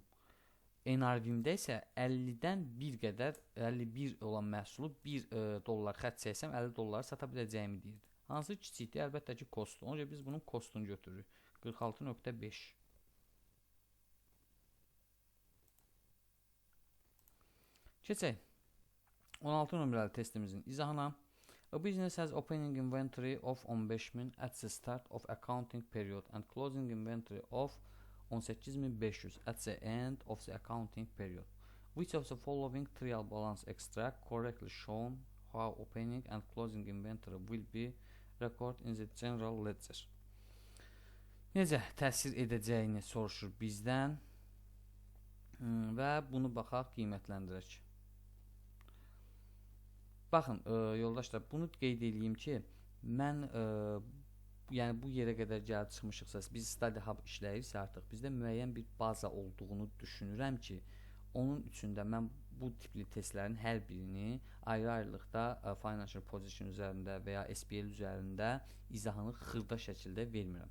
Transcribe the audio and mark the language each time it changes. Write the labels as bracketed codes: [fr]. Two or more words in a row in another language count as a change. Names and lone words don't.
[az] NRV-imdə isə 50-dən bir qədər 51 olan məhsulu 1 dollar xərc çəksəm 50 dollar sata biləcəyimi deyirdi. Hansı kiçikdir? Əlbəttə ki kostu. Onca biz bunun kostunu götürürük. 46.5. Keçək 16 nömrəli testimizin izahına. [en] A business has opening inventory of 15.000 at the start of accounting period and closing inventory of 18.500 at the end of the accounting period. Which of the following trial balance extract correctly shown how opening and closing inventory will be record in the general ledger. [az] Necə təsir edəcəyini soruşur bizdən və bunu baxaq qiymətləndirək. Baxın yoldaşlar bunu qeyd edeyim ki mən yəni bu yerə qədər gəlib çıxmışıqsa biz Study Hub işləyirsə artıq bizdə müəyyən bir baza olduğunu düşünürəm ki onun üçün də mən bu tipli testlərin hər birini ayrı-ayrılıqda [en] financial position [az] üzərində və ya SPL üzərində izahını xırda şəkildə vermirəm.